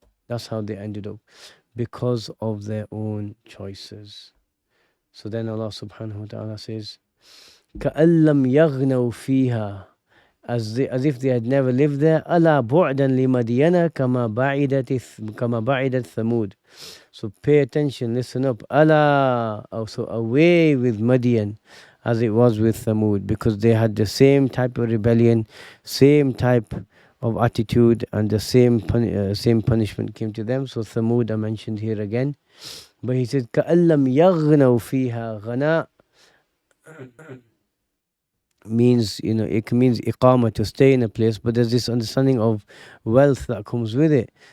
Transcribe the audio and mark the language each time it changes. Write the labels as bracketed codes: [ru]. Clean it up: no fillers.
[en] That's how they ended up, because of their own choices. So then Allah subhanahu wa ta'ala says, [ar] كَأَلَّمْ يَغْنَوْا فِيهَا, [en] as if they had never lived there. [ar] ألا بعدا لمدين كما بعدت ثمود. [en] So pay attention, listen up. Allah, also away with Madian as it was with Thamud, because they had the same type of rebellion, same type of attitude, and the same punishment came to them. So Thamud are mentioned here again. But he said, [ar] كَأَلَّمْ يَغْنَوْ فِيهَا غَنَاء [en] means, it means iqama, to stay in a place, but there's this understanding of wealth that comes with it.